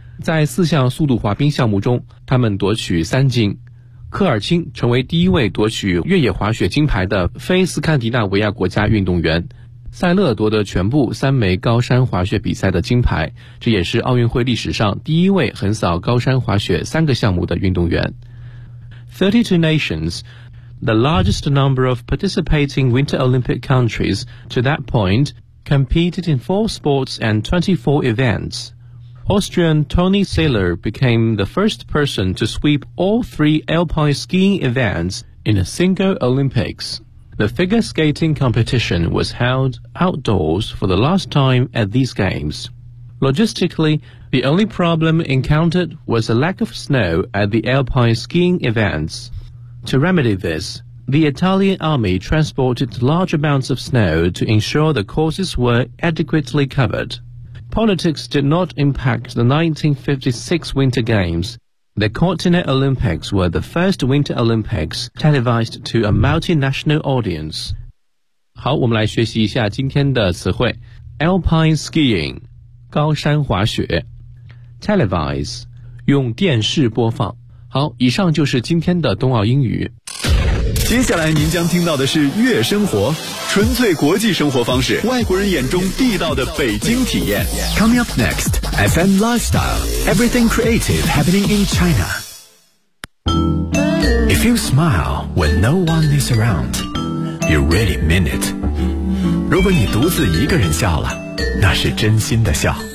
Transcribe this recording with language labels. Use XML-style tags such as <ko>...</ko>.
<zh>在四项速度滑冰项目中，他们夺取3金，科尔钦成为第一位夺取越野滑雪金牌的非斯堪的纳维亚国家运动员，塞勒夺得全部3枚高山滑雪比赛的金牌，这也是奥运会历史上第一位横扫高山滑雪3个项目的运动员。</zh> <en>32 nations, the largest number of participating Winter Olympic countries to that point, competed in 4 sports and 24 events. Austrian Toni Saller became the first person to sweep all 3 alpine skiing events in a single Olympics. The figure skating competition was held outdoors for the last time at these games. Logistically, the only problem encountered was a lack of snow at the alpine skiing events. To remedy this, the Italian army transported large amounts of snow to ensure the courses were adequately covered. Politics did not impact the 1956 Winter Games. The Cortina Olympics were the first Winter Olympics televised to a multinational audience.</en> <zh>好，我们来学习一下今天的词汇。 Alpine skiing, 高山滑雪。Televise, 用电视播放。好，以上就是今天的冬奥英语。接下来您将听到的是悦生活，纯粹国际生活方式，外国人眼中地道的北京体验。</zh> <en>Coming up next, FM Lifestyle, Everything Creative Happening in China. If you smile when no one is around, you really mean it.</en> <zh>如果你独自一个人笑了，那是真心的笑。</zh>